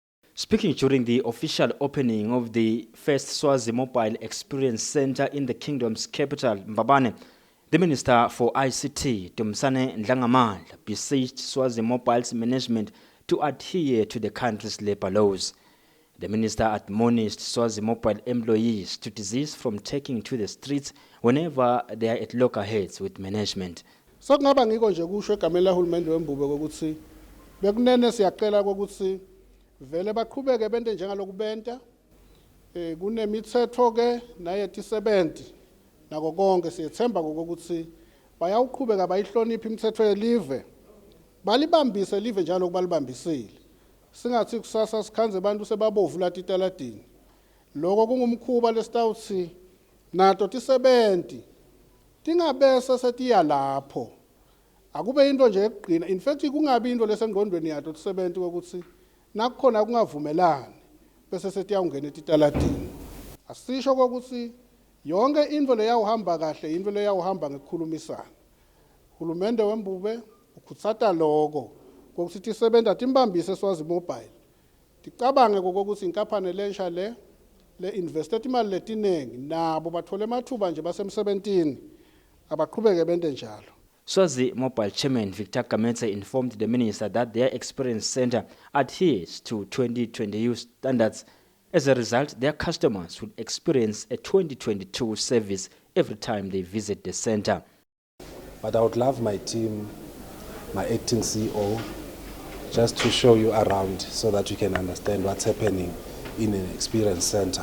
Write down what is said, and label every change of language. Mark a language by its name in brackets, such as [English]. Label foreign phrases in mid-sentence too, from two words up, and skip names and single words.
[English] Speaking during the official opening of the first Swazi Mobile Experience Centre in the kingdom's capital, Mbabane, the Minister for ICT Dumsane Ndlangamandla beseeched Swazi Mobile's management to adhere to the country's labour laws. The minister admonished Swazi Mobile employees to desist from taking to the streets whenever they are at loggerheads with management. [Swati] Sokungaba ngiko nje kusho egameni lahulumende wembube kokuthi bekunene siyacela kokuthi vele baqhubeke bente njengalokubenta kunemithetho ke nayethi 70 nako konke siyethemba kokuthi bayawuqhubeka bayihlonipha imithetho yelive balibambise live njalo kubalibambisile singathi kusasa sikhanze abantu sebabovu lathi italadini lokho kungumkhuba lesitawuthi nato ti-70 tingabese setiya lapho akube into nje eqina [English] in fact [Swati] kungabi into lesengqondweni yato ti-70 ukuthi nakukhona kungavumelani bese setiyawungena etitaladini asisho ukuthi yonke into leyawuhamba kahle into leyawuhamba ngekukhulumisana uhulumende wembube ukhutsata lokho kokuthi tisebenza timbambise Swazi Mobile ticabange kokuthi inkampani lensha le invested imali letinengi nabo bathole amathuba nje basemsebentini abaqhubeke bente njalo. [English] Swazi Mobile Chairman Victor Gametse informed the minister that their experience centre adheres to 2020 standards. As a result, their customers would experience a 2022 service every time they visit the centre. But I would love my team, my acting CEO, just to show you around so that you can understand what's happening in an experience centre.